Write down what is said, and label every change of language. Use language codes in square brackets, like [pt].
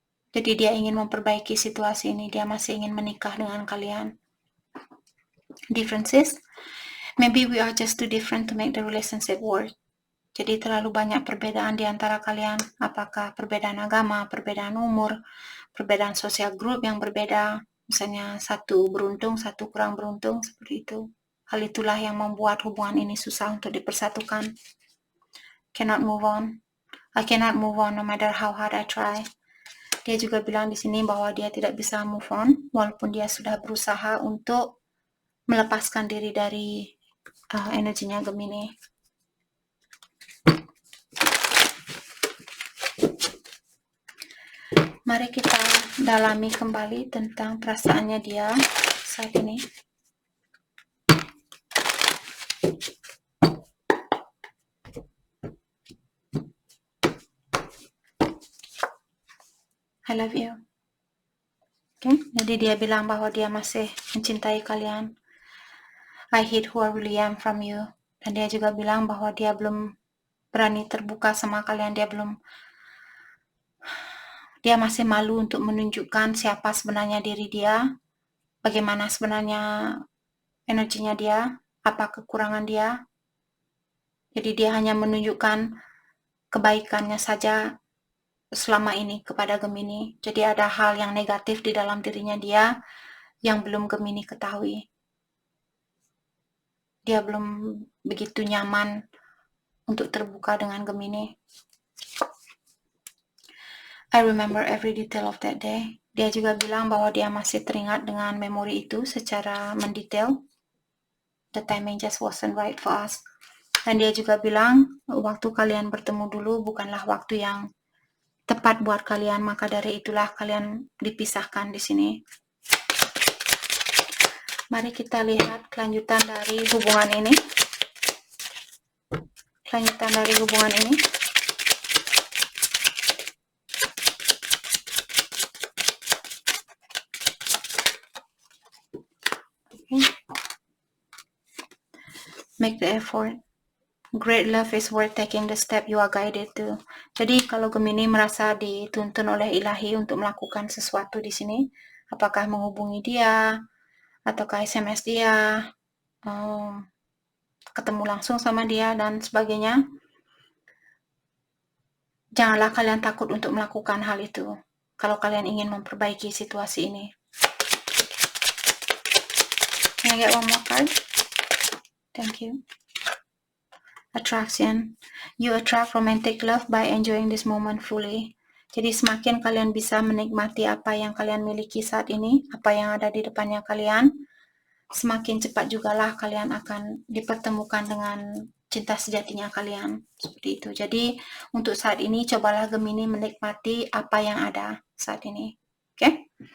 [id] Jadi dia ingin memperbaiki situasi ini, dia masih ingin menikah dengan kalian. [en] Differences? Maybe we are just too different to make the relationship work. [id] Jadi terlalu banyak perbedaan di antara kalian, apakah perbedaan agama, perbedaan umur, perbedaan sosial grup yang berbeda, misalnya satu beruntung, satu kurang beruntung, seperti itu. Hal itulah yang membuat hubungan ini susah untuk dipersatukan. [en] Cannot move on. I cannot move on no matter how hard I try. [id] Dia juga bilang di sini bahwa dia tidak bisa move on, walaupun dia sudah berusaha untuk melepaskan diri dari energinya Gemini. Mari kita dalami kembali tentang perasaannya dia saat ini. [en] I love you. Okay? [id] Jadi dia bilang bahwa dia masih mencintai kalian. [en] I hate who I really am from you. [id] Dan dia juga bilang bahwa dia belum berani terbuka sama kalian. Dia masih malu untuk menunjukkan siapa sebenarnya diri dia, bagaimana sebenarnya energinya dia, apa kekurangan dia. Jadi dia hanya menunjukkan kebaikannya saja selama ini kepada Gemini. Jadi ada hal yang negatif di dalam dirinya dia yang belum Gemini ketahui. Dia belum begitu nyaman untuk terbuka dengan Gemini. [en] I remember every detail of that day. [id] Dia juga bilang bahwa dia masih teringat dengan memori itu secara mendetail. [en] The timing just wasn't right for us. [id] Dan dia juga bilang waktu kalian bertemu dulu bukanlah waktu yang tepat buat kalian, maka dari itulah kalian dipisahkan di sini. Mari kita lihat kelanjutan dari hubungan ini. Kelanjutan dari hubungan ini. [en] Okay. Make the effort. Great love is worth taking the step you are guided to. [id] Jadi kalau Gemini merasa dituntun oleh ilahi untuk melakukan sesuatu di sini, apakah menghubungi dia, ataukah SMS dia, ketemu langsung sama dia dan sebagainya, janganlah kalian takut untuk melakukan hal itu kalau kalian ingin memperbaiki situasi ini. [en] Can I get one more card? Thank you. Attraction. You attract romantic love by enjoying this moment fully. [id] Jadi semakin kalian bisa menikmati apa yang kalian miliki saat ini, apa yang ada di depannya kalian, semakin cepat jugalah kalian akan dipertemukan dengan cinta sejatinya kalian. Seperti itu. Jadi untuk saat ini cobalah Gemini menikmati apa yang ada saat ini. Oke?